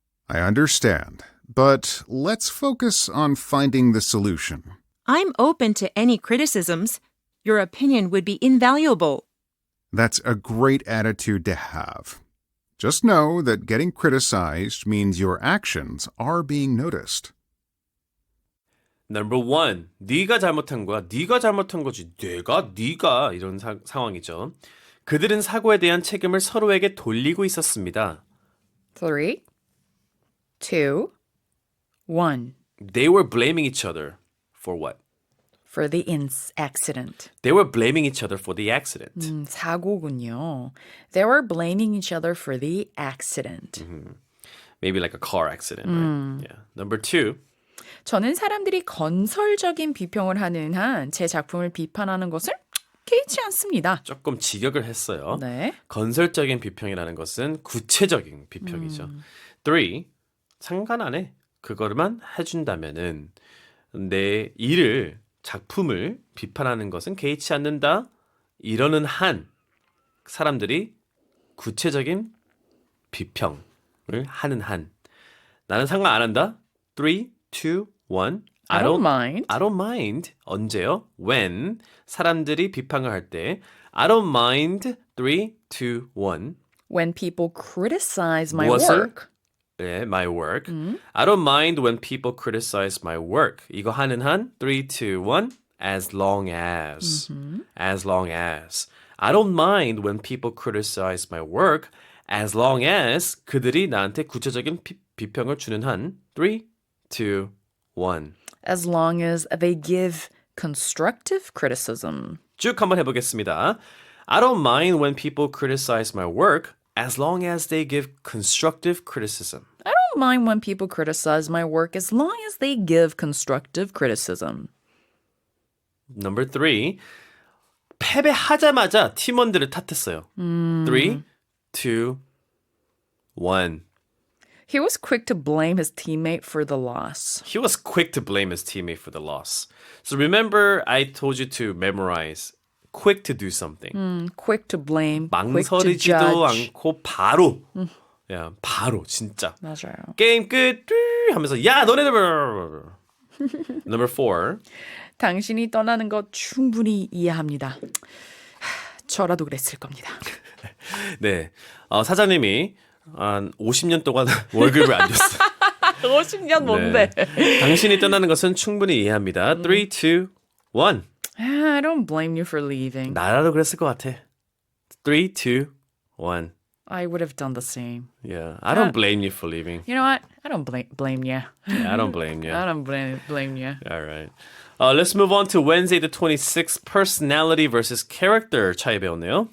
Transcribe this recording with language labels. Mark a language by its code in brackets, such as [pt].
[en] I understand, but let's focus on finding the solution. I'm open to any criticisms. Your opinion would be invaluable. That's a great attitude to have. Just know that getting criticized means your actions are being noticed. Number one, [ko] 네가 잘못한 거야. 네가 잘못한 거지. 네가 이런 상황이죠. 그들은 사고에 대한 책임을 서로에게 돌리고 있었습니다. 3, 2, 1. [en] They were blaming each other for what? For the accident. They were blaming each other for the accident. [ko] 사고군요. [en] They were blaming each other for the accident. Maybe like a car accident, right? Yeah. Number two, [ko] 저는 사람들이 건설적인 비평을 하는 한 제 작품을 비판하는 것을 개의치 않습니다. 조금 직역을 했어요. 네. 건설적인 비평이라는 것은 구체적인 비평이죠. [en] Three, [ko] 상관 안 해. 그거만 해준다면은 내 일을 작품을 비판하는 것은 개의치 않는다. 이러는 한 사람들이 구체적인 비평을 하는 한 나는 상관 안 한다. 3, 2, 1. [en] I don't mind. I don't mind. [ko] 언제요? When 사람들이 비판을 할 때 [en] I don't mind. [ko] 3, 2, 1. [en] When people criticize my [ko] 무엇을? [en] work. 네, my work. I don't mind when people criticize my work. [ko] 이거 하는 한 3, 2, 1. [en] As long as. As long as. I don't mind when people criticize my work. As long as [ko] 그들이 나한테 구체적인 비평을 주는 한 3, 2, 1. [en] As long as they give constructive criticism. [ko] 쭉 한번 해보겠습니다. [en] I don't mind when people criticize my work as long as they give constructive criticism. I don't mind when people criticize my work as long as they give constructive criticism. Number 3. [ko] 패배하자마자 팀원들을 탓했어요. 3, 2, 1. [en] He was quick to blame his teammate for the loss. He was quick to blame his teammate for the loss. So remember I told you to memorize quick to do something. Quick to blame, quick to [ko] 망설이지도 [en] judge. [ko] 않고 바로. 야, 바로 진짜. 맞아요. 게임 끝 하면서 야, 너네들 [en] Number 4. [ko] 당신이 떠나는 것 충분히 이해합니다. 저라도 그랬을 겁니다. 네. 사장님이 한 50년 동안 월급을 안 줬어요. 50년 뭔데? 당신이 떠나는 것은 충분히 이해합니다. 3, 2, 1. [en] I don't blame you for leaving. [ko] 나라도 그랬을 것 같아. 3, 2, 1. [en] I would have done the same. Yeah, I don't blame you for leaving. You know what? I don't blame you. Yeah, I don't blame you. I don't blame you. All right. Let's move on to Wednesday the 26th. Personality versus character [ko] 차이 배웠네요.